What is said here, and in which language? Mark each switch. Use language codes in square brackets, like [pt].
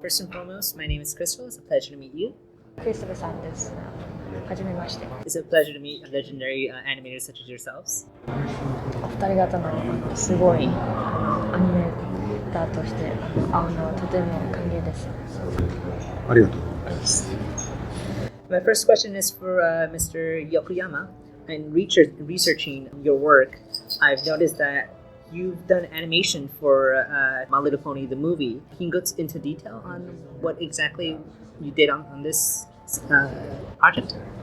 [en] First and foremost, my name is Crystal. It's a pleasure to meet you. [ja] クリストフさんです。はじめまして。 [en] It's a pleasure to meet legendary animators such as yourselves. [ja] お二人方のすごいアニメーターとして会うのはとても歓迎です。ありがとうございます。 [en] My first question is for Mr. Yokoyama. In researching your work, I've noticed that you've done animation for My Little Pony the movie. Can you go into detail on what exactly you did on this project?